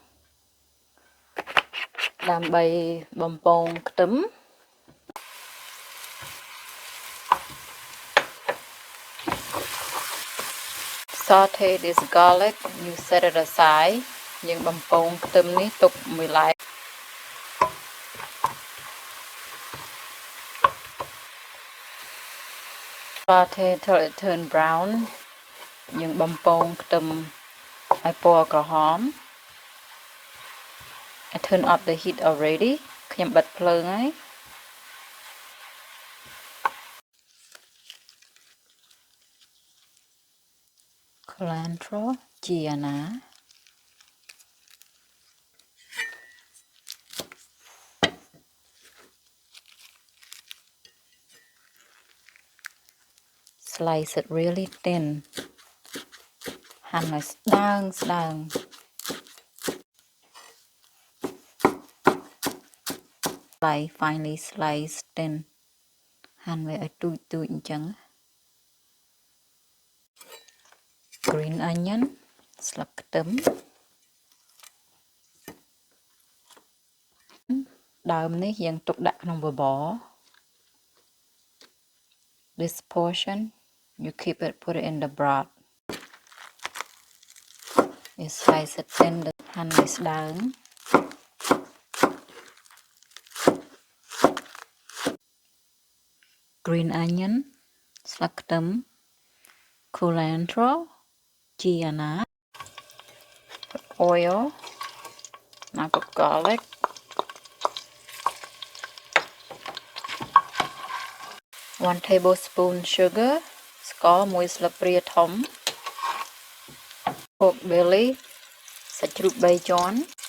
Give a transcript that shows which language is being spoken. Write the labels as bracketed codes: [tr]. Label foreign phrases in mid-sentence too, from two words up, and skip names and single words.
[km] ដើម្បីបំពងខ្ទឹម [en] saute this garlic you set it aside [km] យើងបំពងខ្ទឹមនេះទុកមួយឡែក [en] saute till it turn brown [km] យើងបំពងខ្ទឹមឲ្យពណ៌ក្រហម [en] I turn up the heat already [km] ខ្ញុំបិទភ្លើងហើយ [en] cilantro ជាណា slice it really thin [km] ហាន់ឲ្យស្ដើង [en] finely slice thin [km] ហាន់វាឲ្យទូចអញ្ចឹង [en] green onion [km] ស្លឹកខ្ទឹម ដើមនេះយើងទុកដាក់ក្នុងបបរ [en] this portion you put it in the broth you slice it thin [km] ហាន់ឲ្យស្ដើង [en] green onion [km] ស្លឹកខ្ទឹម [en] cilantro ជីអាណា oil now put garlic 1 tablespoon sugar [km] ស្ករ1ស្លាបព្រាធំ [en] pork belly [km] សាច់ជ្រូក3ជាន់